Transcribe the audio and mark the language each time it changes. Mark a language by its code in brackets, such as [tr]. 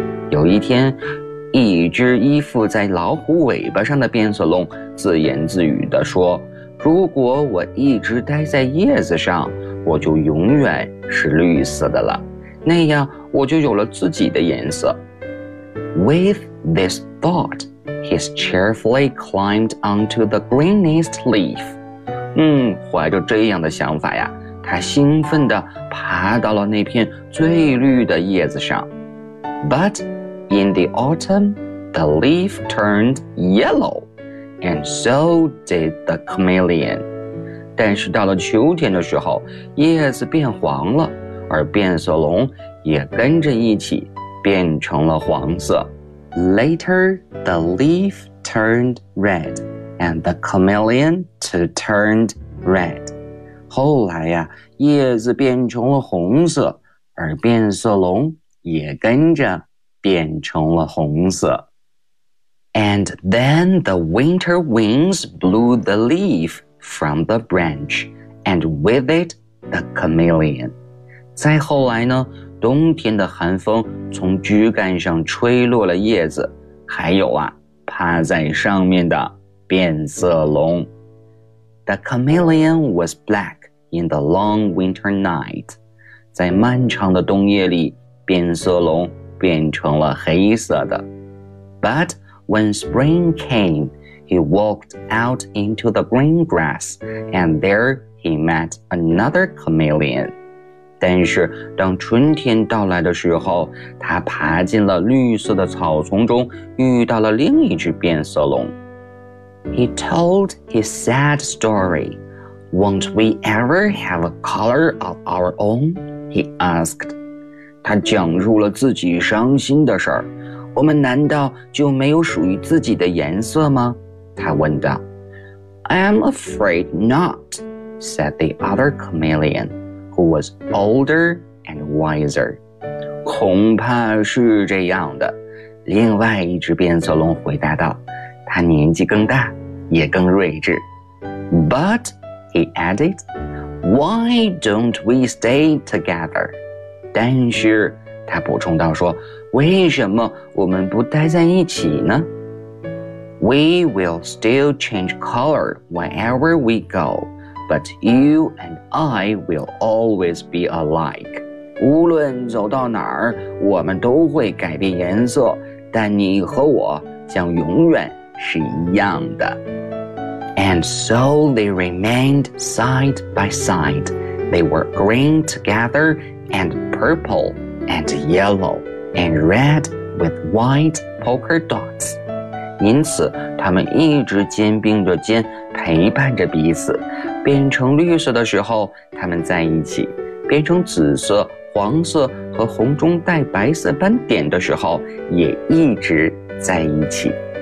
[zh] 有一天，一只依附在老虎尾巴上的变色龙自言自语地说，如果我一直待在叶子上，我就永远是绿色的了，那样我就有了自己的颜色。 [en] With this thought, he cheerfully climbed onto the greenest leaf. [zh] 怀着这样的想法呀，他兴奋地爬到了那片最绿的叶子上。 [en] But in the autumn, the leaf turned yellow, and so did the chameleon. [zh] 但是到了秋天的时候，叶子变黄了，而变色龙也跟着一起变成了黄色。 [en] Later, the leaf turned red, and the chameleon too turned red. [zh] 后来呀，叶子变成了红色，而变色龙也跟着变成了红色。 [en] And then the winter winds blew the leaf from the branch, and with it the chameleon. [zh] 再后来呢，冬天的寒风从枝干上吹落了叶子，还有啊，趴在上面的变色龙。 [en] The chameleon was black. In the long winter night, [zh] 在漫长的冬夜里，变色龙变成了黑色的。 [en] But when spring came, he walked out into the green grass, and there he met another chameleon. [zh] 但是当春天到来的时候，他爬进了绿色的草丛中，遇到了另一只变色龙。 [en] He told his sad story. Won't we ever have a color of our own? He asked. [zh] 他讲述了自己伤心的事儿。我们难道就没有属于自己的颜色吗？他问道。 [en] I'm afraid not, said the other chameleon, who was older and wiser. [zh] 恐怕是这样的，另外一只变色龙回答道。他年纪更大，也更睿智。 [en] But... He added, why don't we stay together? [zh] 但是他补充道说，为什么我们不待在一起呢？ [en] We will still change color wherever we go, but you and I will always be alike. [zh] 无论走到哪儿，我们都会改变颜色，但你和我将永远是一样的。 [en] And so they remained side by side. They were green together and purple and yellow and red with white polka dots. [zh] 因此他们一直肩并着肩陪伴着彼此。变成绿色的时候他们在一起。变成紫色、黄色和红中带白色斑点的时候也一直在一起。